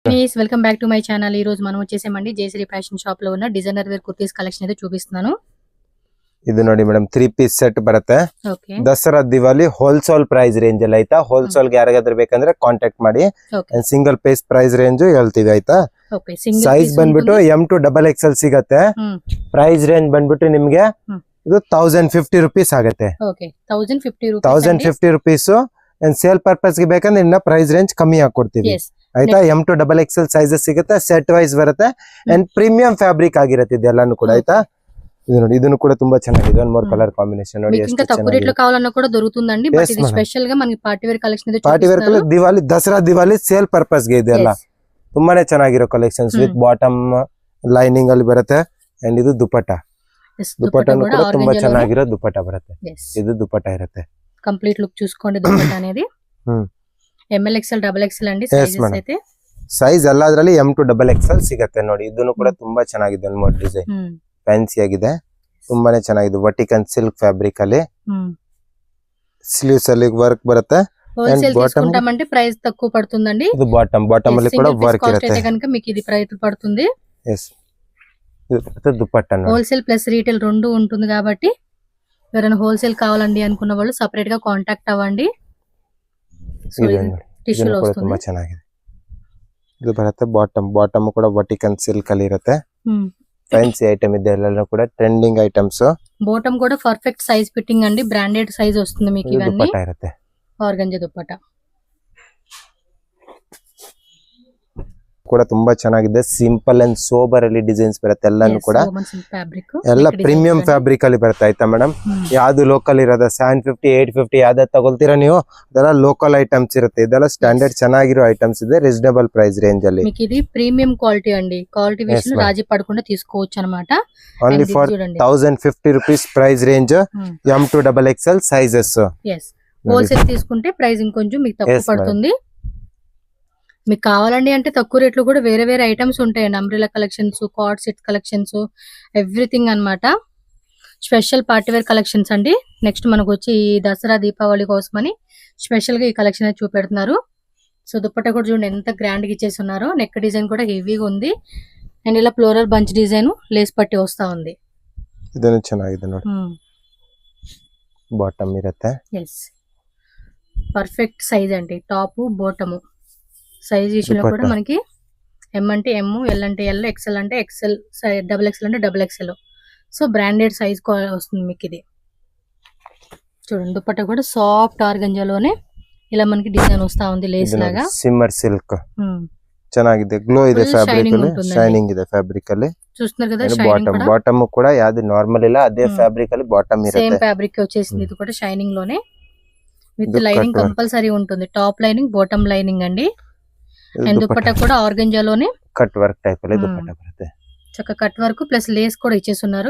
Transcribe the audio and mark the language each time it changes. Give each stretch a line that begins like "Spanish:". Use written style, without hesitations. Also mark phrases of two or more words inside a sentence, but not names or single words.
English: Guys welcome back to my channel.
Telugu: ఈ రోజు మనం వచ్చేసామండి జయశ్రీ ఫ్యాషన్ షాప్ లో ఉన్న
English: designer wear kurtis collection
Telugu: అయితే చూపిస్తున్నాను.
Kannada: ಇದು ನೋಡಿ ಮೇಡಮ್ 3
English: piece set
Kannada: ಬರುತ್ತೆ. ದಸರಾ ದಿವಾಲಿ
English: wholesale price range
Kannada: ಅಲ್ಲಿ ಆಯ್ತಾ. ಹೋಲ್ಸೇಲ್ ಗೆ ಯಾರಿಗಾದ್ರೂ ಬೇಕಂದ್ರೆ ಕಾಂಟ್ಯಾಕ್ಟ್ ಮಾಡಿ.
English: single piece price range
Kannada: ಹೇಳ್ತೀವಿ ಆಯ್ತಾ. ಸೈಜ್ ಬಂದ್ಬಿಟ್ಟು
English: M to XXL
Kannada: ಸಿಗತ್ತೆ.
English: price range
Kannada: ಬಂದ್ಬಿಟ್ಟು ನಿಮಗೆ ಇದು 1050 ರೂಪೀಸ್ ಆಗುತ್ತೆ. 1050 ರೂಪೀಸ್.
English: sale purpose
Kannada: ಗೆ ಬೇಕಂದ್ರೆ ಇನ್ನ
English: price range
Kannada: ಕಮ್ಮಿ ಹಾಕೊಡ್ತೀವಿ ಆಯ್ತಾ.
English: M to XXL
Kannada: ಸೈಜಸ್ ಸಿಗುತ್ತೆ.
English: set wise
Kannada: ಬರುತ್ತೆ ಅಂಡ್
English: premium fabric
Kannada: ಆಗಿರುತ್ತೆ ಇದೆಲ್ಲಾನು ಕೂಡ ಆಯ್ತಾ. ఇది ನೋಡಿ ಇದನ್ನು ಕೂಡ ತುಂಬಾ ಚೆನ್ನಾಗಿದೆ.
English: one more colour combination
Kannada: ನೋಡಿ ಎಷ್ಟು ಚೆನ್ನಾಗಿದೆ.
Telugu: తక్కువ రేట్ లో కావాలన్నా కూడా దొరుకుతుందండి. బట్ ఇది స్పెషల్ గా మనకి
English: party wear collection
Telugu: ಇದೆ.
English: party wear colour
Kannada: దివాలి దసరా దివాలి
English: sale purpose
Kannada: ಗೆ ಇದೆಲ್ಲ ತುಂಬಾನೇ ಚೆನ್ನಾಗಿರೋ ಕಲೆಕ್ಷನ್ಸ್
English: with bottom lining
Kannada: ಅಲ್ಲಿ ಬರುತ್ತೆ ಅಂಡ್ ಇದು ದುಪಟ್ಟಾ. ದುಪಟ್ಟಾನು ಕೂಡ ತುಂಬಾ ಚೆನ್ನಾಗಿರೋ ದುಪಟ್ಟಾ ಬರುತ್ತೆ. ಇದು ದುಪಟ್ಟಾ ಇರುತ್ತೆ.
English: complete look
Telugu: చూసుకోండి దుపట్టా అనేది. ML XL XXL అండి సైజెస్ అయితే.
Kannada: ಸೈಜ್ ಎಲ್ಲ ಅದರಲ್ಲಿ
English: M to XXL
Kannada: ಸಿಗುತ್ತೆ ನೋಡಿ. ಇದನ್ನು ಕೂಡ ತುಂಬಾ ಚೆನ್ನಾಗಿದೆ. ಒಂದು
English: mode design fancy
Kannada: ಆಗಿದೆ. ತುಂಬಾನೇ ಚೆನ್ನಾಗಿದೆ.
English: vertical silk fabric
Kannada: ಅಲ್ಲಿ ಸ್ಲೀವ್ಸ್ ಅಲ್ಲಿ ವರ್ಕ್ ಬರುತ್ತೆ.
Telugu: హోల్సేల్ తీసుకుంటామంటే ప్రైస్ తక్కువ పడుతుందండి. ఇది బాటమ్ ಅಲ್ಲಿ కూడా వర్క్ ఇರುತ್ತೆ. అయితే గనుక మీకు ఇది ప్రైస్ పడుతుంది. yes ఇది దుపట్టా. హోల్సేల్ ప్లస్ రీటైల్ రెండు ఉంటుంది కాబట్టి ఎవరైనా హోల్సేల్ కావాలండి అనుకున్న వాళ్ళు సెపరేట్ గా కాంటాక్ట్ అవ్వండి. టిష్యూ లో వస్తుంది.
Kannada: ತುಂಬಾ ಚೆನ್ನಾಗಿದೆ. ಇದು ಬರುತ್ತೆ ಬಾಟಮ್ ಕೂಡ
English: vertical silk
Kannada: ಅಲ್ಲಿ ಇರುತ್ತೆ.
English: fancy item
Kannada: ಇದೆ. ಎಲ್ಲ ಕೂಡ
English: trending items.
Telugu: బాటమ్ కూడా
English: perfect size fitting
Telugu: అండి.
English: branded size
Telugu: వస్తుంది మీకు. ఇవన్నీ దుపట్టా ఇರುತ್ತೆ. ఆర్గంజా దుపట్టా
Kannada: ಕೂಡ ತುಂಬಾ ಚೆನ್ನಾಗಿದೆ.
English: simple and sober
Kannada: ಅಲ್ಲಿ ಡಿಸೈನ್ಸ್ ಬರುತ್ತೆ. ಎಲ್ಲಾನು ಕೂಡ ಎಲ್ಲ
English: premium fabric
Kannada: ಅಲ್ಲಿ ಬರುತ್ತೆ ಆಯ್ತಾ ಮೇಡಮ್. ಯಾವ್ದು ಲೋಕಲ್ ಇರೋದ 750 850 ಯಾವ್ದು ತಗೊಳ್ತೀರಾ ನೀವು ಅದೆಲ್ಲ
English: local items
Kannada: ಇರುತ್ತೆ. ಇದೆಲ್ಲ ಸ್ಟ್ಯಾಂಡರ್ಡ್ ಚೆನ್ನಾಗಿರೋ ಐಟಮ್ಸ್ ಇದೆ.
English: Reasonable price range ಅಲ್ಲಿ
Telugu: మీకు ఇది
English: premium quality
Telugu: అండి. క్వాలిటీ విషయంలో రాజీ పడకుండా తీసుకోవచ్చు అన్నమాట.
English: Only for 1050 rupees price range. M to XXL sizes.
Telugu: హోల్సేల్ తీసుకుంటే ప్రైస్ ఇంకొంచెం మీకు తక్కువ పడుతుంది. మీకు కావాలండి అంటే తక్కువ రేట్లు కూడా వేరే వేరే ఐటమ్స్ ఉంటాయండి.
English: Umbrella collections, cord set collections, everything అన్నమాట. Special party wear collections అండి.
Telugu: నెక్స్ట్ మనకు వచ్చి ఈ దసరా దీపావళి కోసమని స్పెషల్ గా ఈ కలెక్షన్ అయితే చూపెడుతున్నారు. సో దుపట్టా కూడా చూడండి ఎంత గ్రాండ్ గా ఇచ్చేసి ఉన్నారు.
English: neck design
Telugu: కూడా హెవీగా ఉంది అండ్ ఇలా
English: floral bunch design lace
Telugu: పట్టి వస్తా ఉంది.
Kannada: ಇದನ್ನು ಚೆನ್ನಾಗಿದೆ ನೋಡಿ. ಬಾಟಮ್ ಇರುತ್ತೆ.
English: yes perfect size
Telugu: అండి.
English: top bottom size
Telugu: విషయంలో కూడా మనకి M అంటే M, L అంటే L, XL అంటే XL, XXL అంటే XXL. సో
English: branded size
Telugu: వస్తుంది మీకు ఇది. చూడండి దుపట్టా కూడా సాఫ్ట్ ఆర్గంజాలోనే ఇలా మనకి డిజైన్ వస్తా ఉంది లేస్ లాగా.
English: shimmer silk
Kannada: ಚೆನ್ನಾಗಿದೆ. గ్లో ಇದೆ ಫ್ಯಾಬ್ರಿಕ್ ಅಲ್ಲಿ. ಶೈನಿಂಗ್ ಇದೆ ಫ್ಯಾಬ್ರಿಕ್ ಅಲ್ಲಿ.
Telugu: చూస్తున్నారు కదా షైనింగ్ కూడా. బాటమ్ కూడా యాది నార్మల్ ఇలా అదే ఫ్యాబ్రిక్ ಅಲ್ಲಿ బాటమ్ ఇರುತ್ತೆ.
English: same fabric
Telugu: వచ్చేసింది. ఇది కూడా షైనింగ్ లోనే
English: with lining compulsory
Telugu: ఉంటుంది.
English: top lining bottom lining
Telugu: అండి. అండ్ దుపట్టా కూడా ఆర్గంజాలోనే
English: cut work type
Telugu: లో దుపట్టా బರುತ್ತೆ. చక్క
English: cut work
Telugu: ప్లస్ లేస్ కూడా ఇచ్చేస్తున్నారు.